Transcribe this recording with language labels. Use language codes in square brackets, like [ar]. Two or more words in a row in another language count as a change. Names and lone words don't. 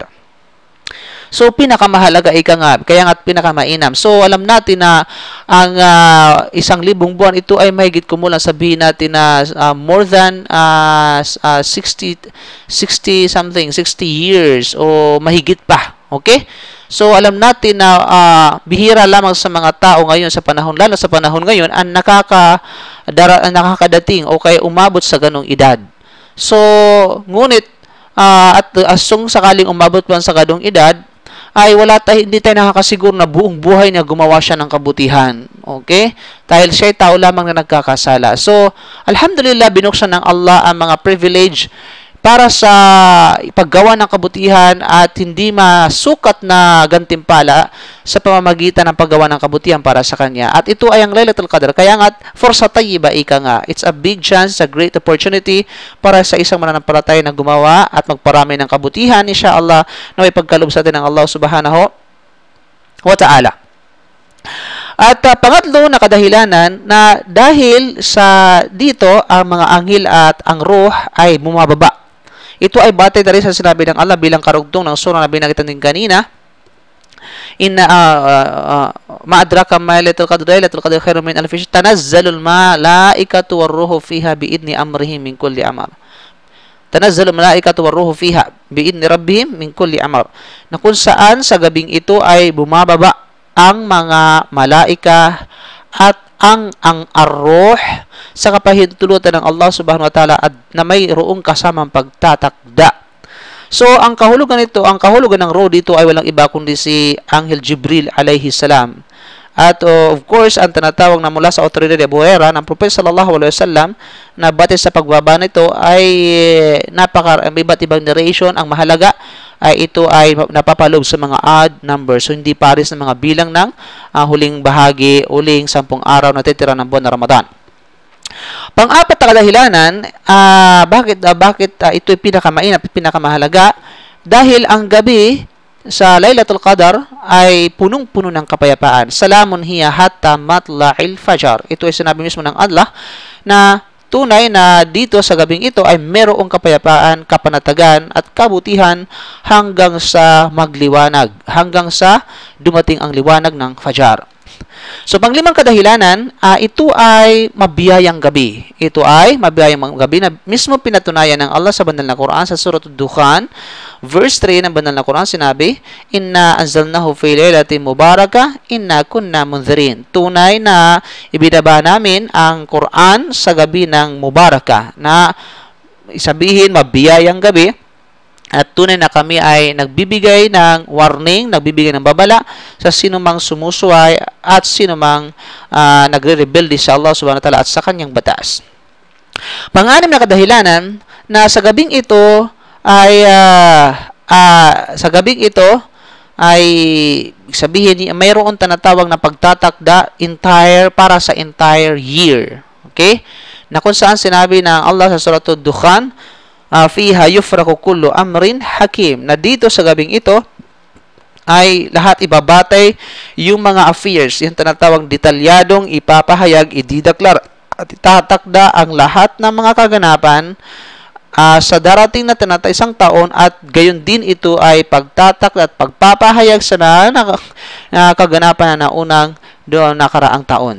[tl] So, pinakamahalaga kaya nga pinakamainam. So, alam natin na ang 1,000 buwan, ito ay mahigit kumulang sabihin natin na [en] more than 60 years [tl] o mahigit pa. Okay? So, alam natin na bihira lamang sa mga tao ngayon sa panahon, lalo sa panahon ngayon, ang nakakadating o kaya umabot sa ganong edad. So, ngunit, at asong sakaling umabot man sa ganong edad, ay hindi tayo nakakasiguro na buong buhay niya gumawa siya ng kabutihan. Okay? Dahil siya ay tao lamang na nagkakasala. So, alhamdulillah, binuksan ng Allah ang mga privilege para sa paggawa ng kabutihan at hindi masukat na gantimpala sa pamamagitan ng paggawa ng kabutihan para sa kanya. At ito ay ang Laylatul Qadar. Kaya nga, [ar] فرصة طيبة [tl] nga. [en] It's a big chance, it's a great opportunity [tl] para sa isang mananampalataya na gumawa at magparami ng kabutihan, insyaAllah, na may pagkalob sa atin ng Allah [ar] سبحانه وتعالى. [tl] At pangatlo na kadahilanan na dahil sa dito ang mga anghel at ang ruh ay bumababa. Ito ay batay na rin sa sinabi ng Allah bilang karugtong ng surah na binagitan din kanina. [ar] إن ما أدراك ليلة القدر خير من ألف شهر تنزل الملائكة والروح فيها بإذن أمرهم من كل أمر. تنزل الملائكة والروح فيها بإذن ربهم من كل أمر. [tl] Na kung saan sa gabing ito ay bumababa ang mga malaika at ang arruh sa kapahintulutan ng Allah [ar] سبحانه وتعالى [tl] at na mayroong kasamang pagtatakda. So, ang kahulugan ng ruh dito ay walang iba kundi si Anghel Jibril [ar] عليه السلام. [en] At of course, [tl] ang tinatawag na mula sa otoridad de Buhera ng Prophet [ar] صلى الله عليه وسلم [tl] na batay sa pagbaba nito ay iba't ibang narration. Ang mahalaga ay ito ay napapaloob sa mga [en] odd numbers. [tl] So, hindi pares ng mga bilang ng huling bahagi, huling 10 araw na titira ng buwan na Ramadan. Pang-apat na kadahilanan, bakit ito ay pinakamainam at pinakamahalaga? Dahil ang gabi sa Laylatul Qadar ay punong-puno ng kapayapaan. [ar] سلام هي حتى مطلع الفجر. [tl] Ito ay sinabi mismo ng Allah na tunay na dito sa gabing ito ay merong kapayapaan, kapanatagan at kabutihan hanggang sa magliwanag, hanggang sa dumating ang liwanag ng fajar. So, panglimang kadahilanan, ito ay mabiyayang gabi. Ito ay mabiyayang gabi na mismo pinatunayan ng Allah sa banal na Quran sa Surah Ad-Dukhan, verse 3 ng banal na Quran, sinabi, [ar] إنا أنزلناه في ليلة مباركة إنا كنا منذرين. [tl] Tunay na ibinaba namin ang Quran sa gabi ng mubarakah, na isabihin mabiyayang gabi. At tunay na kami ay nagbibigay ng warning, nagbibigay ng babala sa sinumang sumusuway at sinumang nagre-rebelde sa Allah [ar] سبحانه وتعالى [tl] at sa kanyang batas. Pang-anim na kadahilanan na sa gabing ito ay sabihin mayroon tinatawag na pagtatakda para sa [en] entire year. [tl] Okay? Na kung saan sinabi ng Allah sa Surah Ad-Dukhan, [ar] فيها يفرق كل أمر حكيم, [tl] na dito sa gabing ito ay lahat ibabatay yung mga affairs, yung tinatawag detalyadong ipapahayag, idideklara at itatakda ang lahat ng mga kaganapan sa darating na isang taon, at gayon din ito ay pagtatakda at pagpapahayag sa kaganapan na naunang doon nakaraang taon.